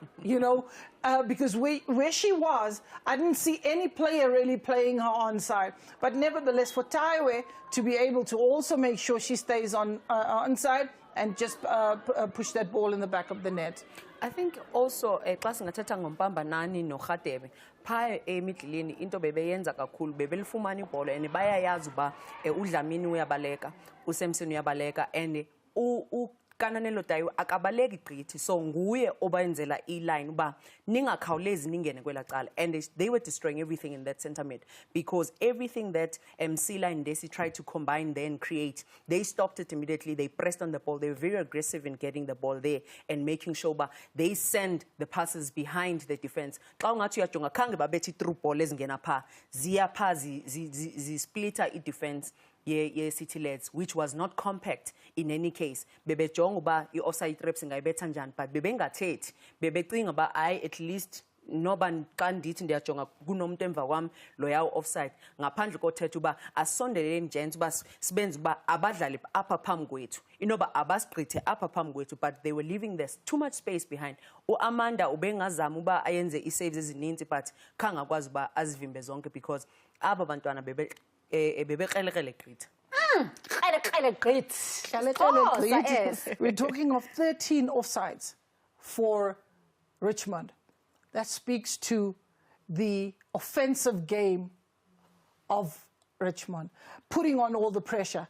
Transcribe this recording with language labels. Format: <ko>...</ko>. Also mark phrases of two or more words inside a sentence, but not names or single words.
<en>You know, because where she was, I didn't see any player really playing her onside. But nevertheless, for Taiwe to be able to also make sure she stays onside and just push that ball in the back of the net. I think also</en> <xh>xa singathetha ngoMpambanani noRhatebe phaa emidleleni into bebeyenza kakhulu bebelifumana ibhola and bayayazi uba uDlamini uyabaleka, uSamson uyabaleka, and Kananelo Taiwe akabaleki gqithi, so nguye obayenzela i-line uba ningakhawulezi ningene kwela cala,</xh> <en>and they were destroying everything in that center mid, because everything that Sila and Desi tried to combine there and create, they stopped it immediately. They pressed on the ball. They were very aggressive in getting the ball there and making sure they send the passes behind the defense.</en> <xh>Xa ungathi uyajonga khange babethi</xh> <en>through ball</en> <xh>ezingena phaa, ziya phaa zisplitter i-defense City Lads,</xh> <en>which was not compact in any case.</en> <xh>Bebejonga uba</xh> <en>i-offside traps</en> <xh>ingayibetha njani, but bebengathethi. Bebecinga uba</xh> <en>at least</en> <xh>noba xa ndithi ndiyajonga kunomuntu emva kwam loya offside ngaphandle kothetha uba asondeleleni gents uba sibenze uba abadlali apha phambi kwethu inoba abasigqithe apha phambi kwethu,</xh> <en>but they were leaving there's too much space behind.</en> <xh>Amanda ubengazama uba ayenze i-saves ezininzi but kangakwazi uba azivimbe zonke because aba bantwana bebekrelekrele gqitha.</xh> <en>We're talking of 13 offsides for Richmond. That speaks to the offensive game of Richmond, putting on all the pressure.</en>